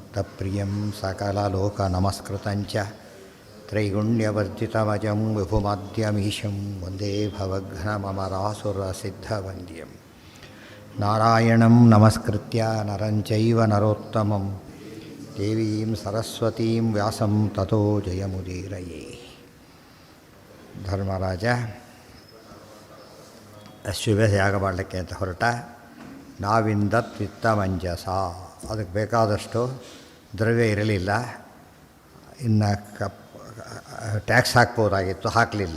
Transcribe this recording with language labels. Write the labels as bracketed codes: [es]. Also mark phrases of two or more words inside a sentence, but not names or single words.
[sa] ತತ್ಪ್ರಿಯಂ ಸಕಲಲೋಕನಮಸ್ಕೃತಂಚ ತ್ರೈಗುಣ್ಯವರ್ಜಿತಮಜಂ ವಿಭುಮದ್ಯಮೀಶಂ ವಂದೇ ಭವಘ್ನಮಮರಾಸುರಸಿದ್ಧವಂದ್ಯಂ ನಾರಾಯಣಂ ನಮಸ್ಕೃತ್ಯ ನರಂಚೈವ ನರೋತ್ತಮಂ ದೇವೀಂ ಸರಸ್ವತೀಂ ವ್ಯಾಸಂ ತತೋ ಜಯಮುದೀರಯೇ. [kn] ಧರ್ಮರಾಜ ಅಶ್ವಮೇಧ ಯಾಗ ಮಾಡಲಿಕ್ಕೆ ಅಂತ ಹೊರಟ. [sa] ನಾವಿಂದತ್ ವಿತ್ತಮಂಜಸ, [kn] ಅದಕ್ಕೆ ಬೇಕಾದಷ್ಟು ದ್ರವ್ಯ ಇರಲಿಲ್ಲ. ಇನ್ನು ಟ್ಯಾಕ್ಸ್ ಹಾಕ್ಬೋದಾಗಿತ್ತು, ಹಾಕಲಿಲ್ಲ.